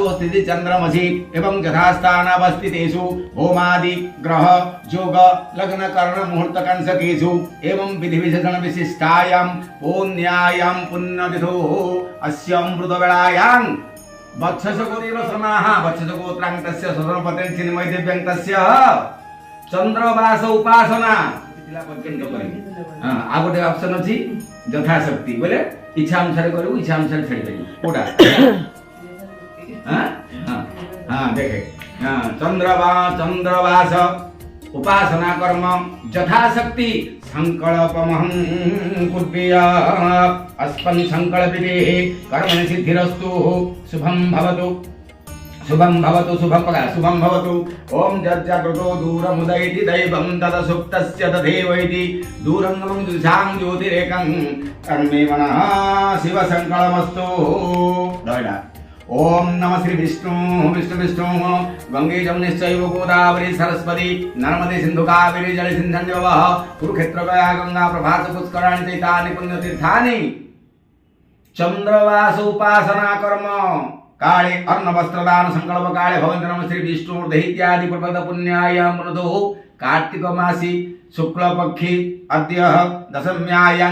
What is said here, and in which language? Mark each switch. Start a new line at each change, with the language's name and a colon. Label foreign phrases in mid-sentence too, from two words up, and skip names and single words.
Sanskrit: स्थिति चंद्रमसि एवं यथास्थानावस्थितेषु होमादि ग्रह योग लग्न कर्ण मुहूर्त कंसकेषु एवं विधि विशेषण विशिष्टायां पुण्यायां पुण्यतिथोः अस्यामृतवेलायां वत्सगोत्रोत्समाः वत्सगोत्रांतस्य स्वधर्मपतेन चिन्मय दिव्यांतस्य चंद्रवास उपासना पिला पर्यंत करी।
Odia: ହଁ ଆ ଗୋଟେ ଅପ୍ସନ୍ ଅଛି ଯଥାଶକ୍ତି ବୋଲେ ଇଚ୍ଛା ଅନୁସାର କରୁ ଇଚ୍ଛା ଅନୁସାର ଛାଡ଼ି କରୁ କୋଡ଼ା। ହଁ ହଁ ହଁ ଦେଖେ ହଁ
Sanskrit: चंद्रवास उपासना कर्म यथाशक्ति संकल्पमहं कुर्वया अस्मन् संकल्पितेः कर्मणि सिद्धिरस्तु शुभं भवतु शुभं भवतु। ओम जज्जागृतो दूरमुदैति दैवं तदसुप्तस्य तथैवैति दूरंगमं दिशां ज्योतिरेकं कर्मे मनः शिव संकल्पमस्तु। दोयडा ओम नमः श्री विष्णु विष्णु विष्णु गंगे जमुने चैव गोदावरी सरस्वती नर्मदे सिंधु कावेरी जले सिंधु कुरुक्षेत्र गया गंगा प्रभास पुष्कराणि चैतानि पुण्यतीर्थानि चंद्रवास उपासना कर्म काले अन्न वस्त्रदान संकल्प काले भवन्ति। नमः श्री विष्णु इत्यादि प्रपद पुण्यायां पुनतो कार्तिक मासी शुक्ल पक्षे अद्य दशम्यायां